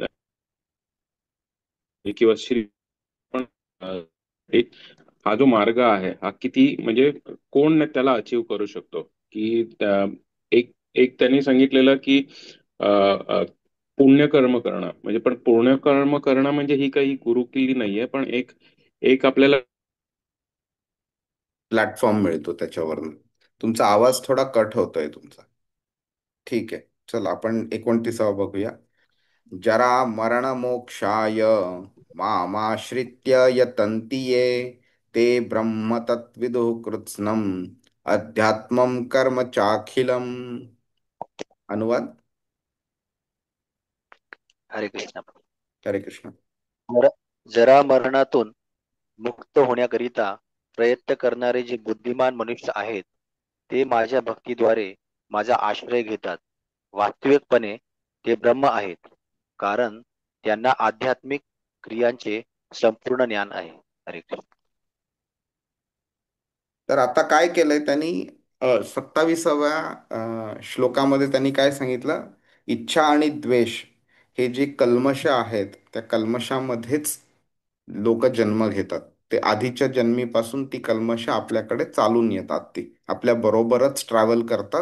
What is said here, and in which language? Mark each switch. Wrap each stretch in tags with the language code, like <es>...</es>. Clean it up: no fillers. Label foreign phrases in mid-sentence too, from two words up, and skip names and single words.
<mr>किंवा श्री पण एक हा जो मार्ग आहे हा किती म्हणजे कोण त्याला अचीव करू शकतो की एक एक त्यांनी सांगितलेलं की अ, अ, पुण्यकर्म करणं म्हणजे पण पुण्यकर्म करणं म्हणजे ही काही गुरुकिल्ली नाहीये पण एक एक आपल्याला प्लॅटफॉर्म मिळतो त्याच्यावरनं. तुमचा आवाज थोडा कट होतोय तुमचा. ठीक आहे, चला आपण 29वा बघूया.</mr> <sa>जरा मरण मोक्षाय मामाश्रित्य यतन्ति ये ते ब्रह्म तत्विदुः कृत्स्नम् अध्यात्मं कर्म चाखिलम्.</sa> <mr>अनुवाद. हरे कृष्ण. हरे कृष्ण. जरा जरा मरणातून मुक्त होण्याकरिता प्रयत्न करणारे जे बुद्धिमान मनुष्य आहेत ते माझ्या भक्तीद्वारे माझा आश्रय घेतात. वास्तविकपणे ते ब्रह्म आहेत, कारण त्यांना आध्यात्मिक क्रियांचे संपूर्ण ज्ञान आहे. हरे कृष्ण. तर आता काय केलंय त्यांनी, 27व्या श्लोकामध्ये त्यांनी काय सांगितलं? इच्छा आणि द्वेष हे जे कल्मश आहेत, त्या कल्मशामध्येच लोक जन्म घेतात. ते आधीच्या जन्मीपासून ती कल्मश आपल्याकडे चालून येतात, ती आपल्या बरोबरच ट्रॅव्हल करतात.</mr>